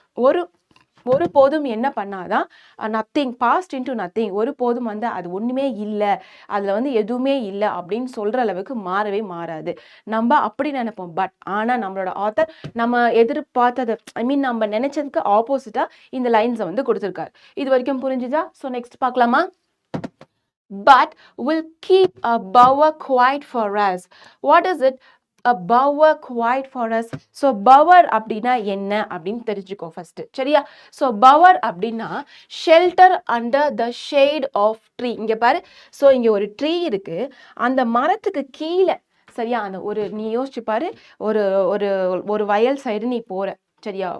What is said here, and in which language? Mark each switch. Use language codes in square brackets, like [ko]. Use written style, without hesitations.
[ta] ஒரு ஒரு போதும் என்ன பண்ணாதான் நத்திங் பாஸ்ட் இன்டு நத்திங், ஒரு போதும் வந்து அது ஒண்ணுமே இல்லை, அதுல வந்து எதுவுமே இல்லை அப்படின்னு சொல்ற அளவுக்கு மாறவே மாறாது. நம்ம அப்படி நினைப்போம். பட் ஆனா நம்மளோட ஆத்தர் நம்ம எதிர்பார்த்தது, ஐ மீன் நம்ம நினைச்சதுக்கு ஆப்போசிட்டா இந்த லைன்ஸை வந்து கொடுத்துருக்காரு. இது வரைக்கும் புரிஞ்சுதா? ஸோ நெக்ஸ்ட் பார்க்கலாமா? [en] But will keep a bower quiet for us. What is it? A bower quiet for us. [ta] So bower அப்படின்னா என்ன அப்படின்னு தெரிஞ்சுக்கோ ஃபர்ஸ்ட். சரியா? ஸோ bower அப்படின்னா [en] Shelter under the shade of tree. [ta] இங்க பாரு. ஸோ இங்க ஒரு ட்ரீ இருக்கு, அந்த மரத்துக்கு கீழே. சரியா? அந்த ஒரு நீ யோசிச்சு பாரு, ஒரு ஒரு ஒரு வயல் சைடு நீ போற. சரியா?